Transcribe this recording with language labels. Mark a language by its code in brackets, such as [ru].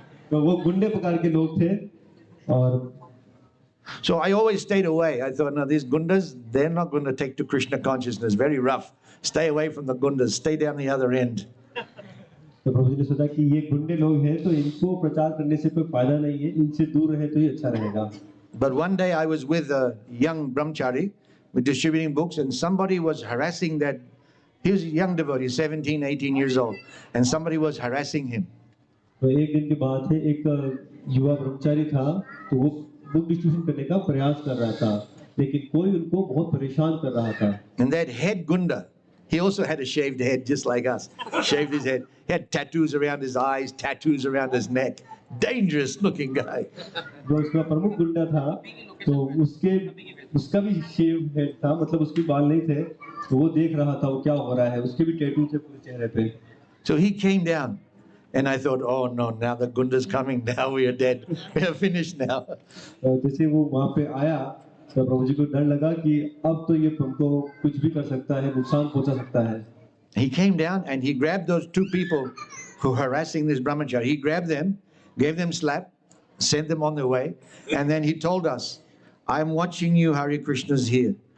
[hi] तो वो गुंडे प्रकार के लोग थे. और [en] So I always stayed away. I thought, no, these gundas, they're not going to take to Krishna consciousness. Very rough. Stay away from the gundas. Stay down the other end. [hi] तो प्रभु जी ने सोचा कि ये गुंडे लोग हैं तो इनको प्रचार करने से कोई फायदा नहीं है, इनसे दूर रहे तो ही अच्छा रहेगा. [en] But one day I was with a young brahmachari, with distributing books, and somebody was harassing that. He was a young devotee, 17, 18 years old, and somebody was harassing him. [hi] तो एक दिन की बात है, एक युवा ब्रह्मचारी था, तो वो बुक डिस्ट्रीब्यूशन करने का प्रयास कर रहा था, लेकिन कोई उनको बहुत परेशान कर रहा था. [en] And that head gunda, he also had a shaved head just like us, shaved his head. He had tattoos around his eyes, tattoos around his neck. Dangerous looking guy. [hi] जो उसका प्रमुख गुंडा था, तो उसका भी शेव हेड था, मतलब उसके बाल नहीं थे, तो वो देख रहा था वो क्या हो रहा है, उसके भी टैटू थे पूरे चेहरे पे. [en] So he came down, and I thought, oh no, now the gunda's coming. Now we are dead. We are finished now. तो जैसे वो वहाँ पे आया, तो प्रभु जी को डर लगा कि अब तो ये हमको कुछ भी कर सकता है, नुकसान पहुंचा सकता है. He came down and he grabbed those two people who were harassing this brahmachari. He grabbed them, gave them slap, sent them on their way, and then he told us, I'm watching you, Hare Krishna's here.